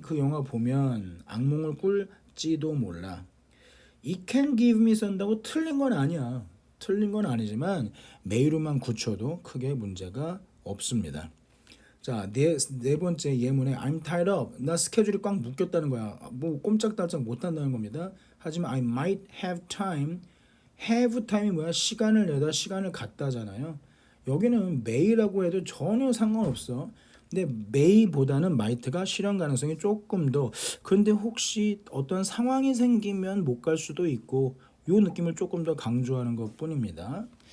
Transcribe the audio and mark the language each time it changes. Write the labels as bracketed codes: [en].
[ko] 그 영화 보면 악몽을 꿀지도 몰라. [en] It can give me [ko] 쓴다고 틀린 건 아니야. 틀린 건 아니지만 may로만 굳혀도 크게 문제가 없습니다. 자, 네 번째 예문에 [en] I'm tied up. [ko] 나 스케줄이 꽉 묶였다는 거야. 뭐 꼼짝달싹 못 한다는 겁니다. 하지만 [en] I might have time. have time [ko] 이 뭐야? 시간을 내다 시간을 갖다잖아요. 여기는 may라고 해도 전혀 상관없어. 근데 may보다는 might가 실현 가능성이 조금 더. 근데 혹시 어떤 상황이 생기면 못 갈 수도 있고 요 느낌을 조금 더 강조하는 것뿐입니다.